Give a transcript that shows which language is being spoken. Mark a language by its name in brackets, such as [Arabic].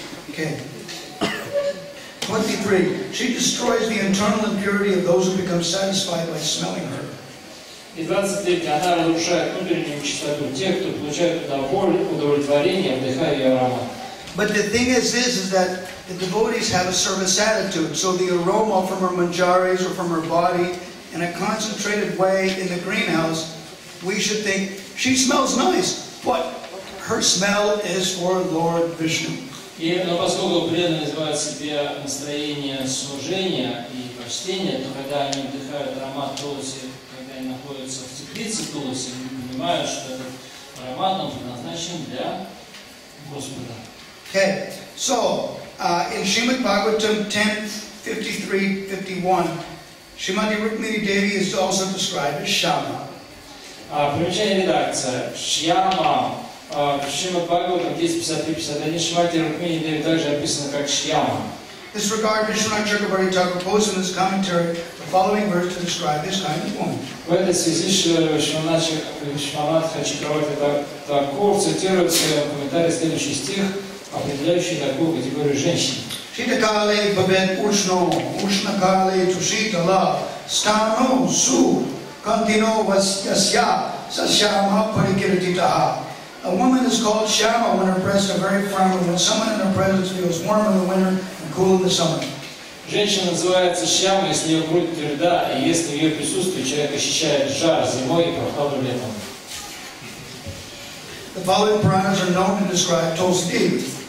[English] Okay. 23. She destroys the internal impurity of those who become satisfied by smelling her. [Russian] И 23. Она разрушает внутреннюю чистоту тех, кто получает удовлетворение, вдыхая ее аромат. [English] But the thing is this, is that the devotees have a service attitude. So the aroma from her manjaris or from her body in a concentrated way in the greenhouse, we should think, she smells nice, but her smell is for Lord Vishnu. [Russian] Но поскольку преданные называют себе настроение служения и почтения, то когда они вдыхают аромат тулси, когда они находятся в теплице тулси, они понимают, что этот аромат он предназначен для Господа. [English] Okay, so in Srimad Bhagavatam 10:53-51, Srimati Rukmini Devi is also described as Shama. [Russian] Примечание редакция. Шьяма. В Шримад Бхагаватам 10:53-51 Шримати Рукмини Деви также описано как Шьяма. [English] This regard, Vishwanath Chakrabarti Thakur quotes in his commentary the following verse to describe this kind of woman. [Russian] В этой связи Вишванатха Чакраварти Тхакур цитирует в своем комментарии следующий стих, определяющий такую категорию женщин. [Sanskrit] Shitakale babet ushno, ushnakale tushitala, stano su, kantino vasyasya, sasyama parikiratitaha. [English] A woman is called Shama when her breasts are very firm, and when someone in her presence feels warm in the winter and cool in the summer. [Russian] Женщина называется Шьяма, если ее грудь тверда, и если в ее присутствии человек ощущает жар зимой и прохладу летом. [English] The following Puranas are known to describe Tulsi Devi.